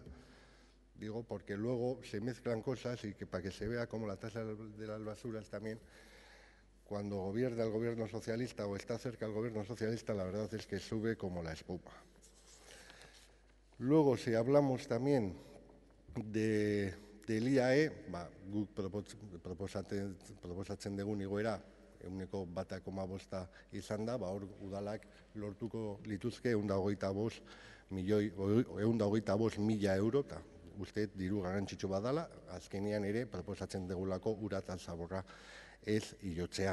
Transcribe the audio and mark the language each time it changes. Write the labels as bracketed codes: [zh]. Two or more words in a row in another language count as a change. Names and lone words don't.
[es] Digo porque luego se mezclan cosas y que para que se vea cómo la tasa de las basuras también, cuando gobierna el gobierno socialista o está cerca del gobierno socialista, la verdad es que sube como la espuma. Luego, si hablamos también del IAE, [eu] guk proposatzen dugun igoera, 1,5% izan da, hor udalak lortuko lituzke 125.000 euro, eta uste diru garrantzitsu badala, azkenean ere proposatzen dugulako ura eta zaborra ez igotzea.